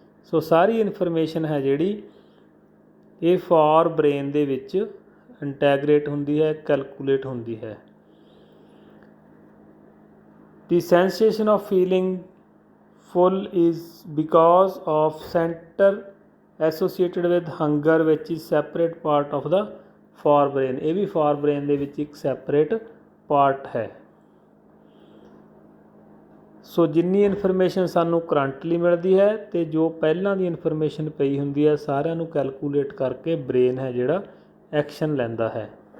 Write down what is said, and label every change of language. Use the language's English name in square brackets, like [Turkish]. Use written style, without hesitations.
[Punjabi] ਸੋ ਸਾਰੀ information ਹੈ ਜਿਹੜੀ ਇਹ ਫਾਰ ਬ੍ਰੇਨ ਦੇ ਵਿੱਚ ਇੰਟੈਗਰੇਟ ਹੁੰਦੀ ਹੈ, ਕੈਲਕੂਲੇਟ ਹੁੰਦੀ ਹੈ। [English] The sensation of feeling full is because of center associated with hunger which is separate part of the forebrain। [Punjabi] ਇਹ ਵੀ forebrain ਦੇ ਵਿੱਚ ਇੱਕ separate part ਹੈ। ਸੋ ਜਿੰਨੀ ਇਨਫੋਰਮੇਸ਼ਨ ਸਾਨੂੰ ਕਰੰਟਲੀ ਮਿਲਦੀ ਹੈ ਅਤੇ ਜੋ ਪਹਿਲਾਂ ਦੀ ਇਨਫੋਰਮੇਸ਼ਨ ਪਈ ਹੁੰਦੀ ਹੈ, ਸਾਰਿਆਂ ਨੂੰ ਕੈਲਕੂਲੇਟ ਕਰਕੇ ਬ੍ਰੇਨ ਹੈ ਜਿਹੜਾ ਐਕਸ਼ਨ ਲੈਂਦਾ ਹੈ।